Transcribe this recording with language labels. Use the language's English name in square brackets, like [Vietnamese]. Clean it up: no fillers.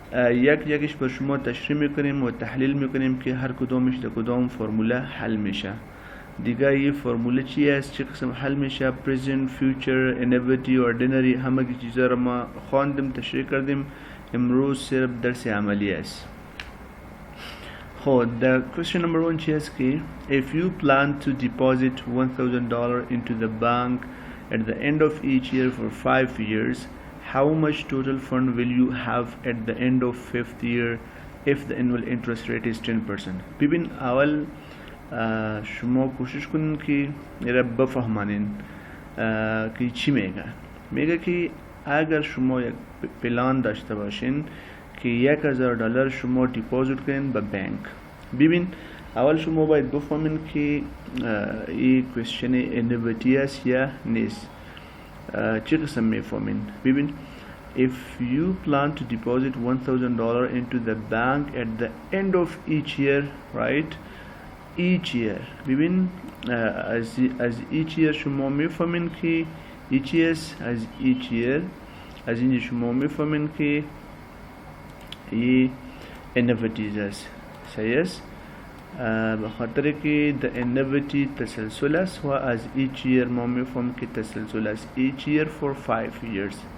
[Persian] یکیش بر شما تشریح میکنیم و تحلیل میکنیم که هر کدامش در کدام فرموله حل میشه. دیگه این فرموله چی است، چه قسم حل میشه، present، future، annuity، ordinary، همه چیزا را ما خواندیم تشریح کردیم. امروز صرف درس عملی است. خب [English] the question number 1 [Persian] چی است که [English] if you plan to deposit $1,000 into the bank at the end of each year for 5 years, how much total fund will you have at the end of 5th year if the annual interest rate is 10%. [Persian] ببین اول شما کوشش کنین که را بفهمانین که چی میگه که اگر شما یک پلان داشته باشین که $1,000 شما دیپوزیت کنین به بانک. ببین اول شما باید بفهمین که این کوشن انویتی است یا نیست. چه قسم میفهمین؟ ببین [English] if you plan to deposit $1,000 into the bank at the end of each year, right, each year. [Persian] ببین از each year شما میفهمین که each year از each year از اینجا شما میفهمین که این annuities است. صحیح است؟ به خاطر که the annuity تسلسل است و از each year ما میفهمیم که تسلسل است [English] each year for 5 years.